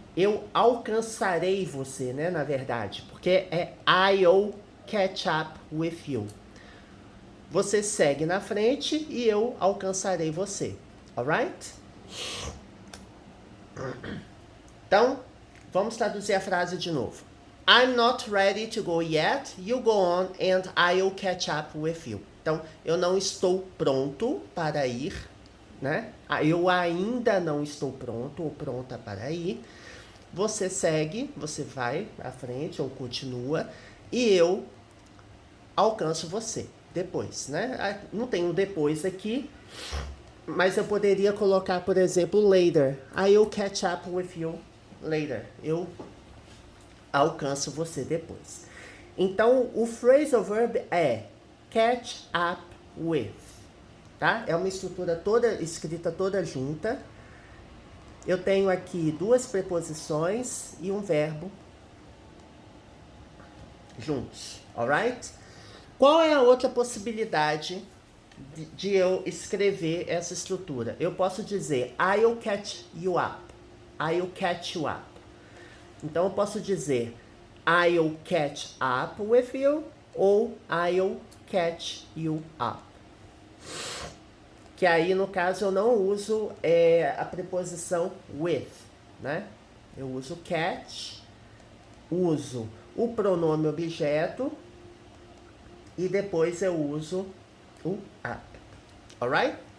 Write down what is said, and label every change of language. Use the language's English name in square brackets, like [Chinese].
[Portuguese] Eu alcançarei você, né, na verdade, porque é [English] I'll catch up with you. [Portuguese] Você segue na frente e eu alcançarei você. Alright? Então, vamos traduzir a frase de novo. [English] I'm not ready to go yet. You go on and I'll catch up with you. [Portuguese] Então, eu não estou pronto para ir, né? Eu ainda não estou pronto ou pronta para ir. Você segue, você vai à frente ou continua e eu alcanço você depois, né? Não tem um depois aqui, mas eu poderia colocar, por exemplo, later. [English] I'll catch up with you later. [Portuguese] Eu alcanço você depois. Então, o phrasal verb é catch up with, tá? É uma estrutura toda, escrita toda junta. Eu tenho aqui duas preposições e um verbo juntos, alright? Qual é a outra possibilidade de eu escrever essa estrutura? Eu posso dizer [English] I'll catch you up. I'll catch you up. [Portuguese] Então, eu posso dizer [English] I'll catch up with you [Portuguese] ou [English] I'll catch you up. [Portuguese] Que aí, no caso, eu não uso a preposição with, né? Eu uso catch, uso o pronome objeto e depois eu uso o up. Alright?